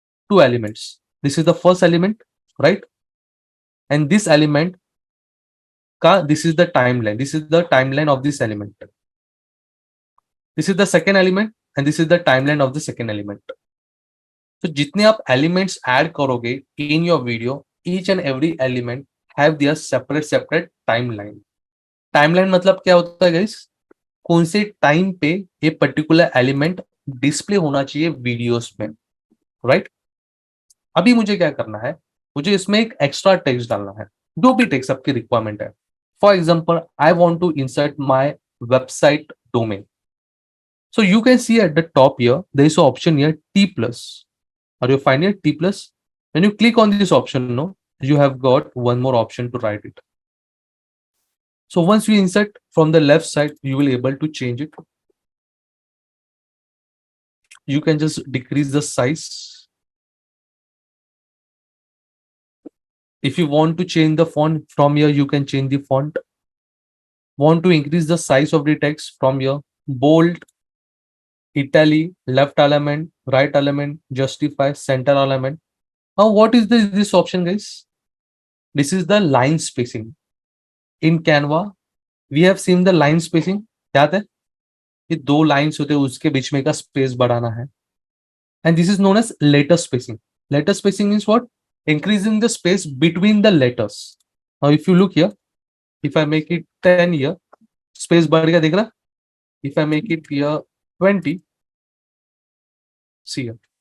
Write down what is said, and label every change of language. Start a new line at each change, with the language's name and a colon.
English: 2 elements. This is the first element, right? And this element, this is the timeline. This is the timeline of this element. This is the second element, and this is the timeline of the second element. So,
Hindi: जितने आप elements add करोगे
English: in your video, each and every element have their separate timeline.
Hindi: Timeline मतलब क्या होता है guys? कौन से time पे ये पर्टिकुलर एलिमेंट डिस्प्ले होना चाहिए वीडियोस में, राइट? अभी मुझे क्या करना है, मुझे इसमें एक एक्स्ट्रा टेक्स्ट डालना है, जो भी टेक्स्ट आपकी रिक्वायरमेंट है.
English: For example, I want to insert my website domain. So you can see at the top here, there is an option here T plus. Are you find it T plus? When you click on this option, no, you have got one more option to write it. So once you insert from the left side, you will able to change it. You can just decrease the size. If you want to change the font from here, you can change the font. Want to increase the size of the text from here, bold, Italy, left element, right element, justify, center element. Now, what is this option, guys? This is the line spacing. In Canva, we have seen the line spacing.
Hindi: याद है? ये 2 lines होते हैं, उसके बीच में का space बढ़ाना है.
English: And this is known as letter spacing. Letter spacing means what? Increasing the space between the letters. Now, if you look here, if I make it 10 here, space
Hindi: बढ़ गया, देख रहा?
English: If I make it here 20, see here.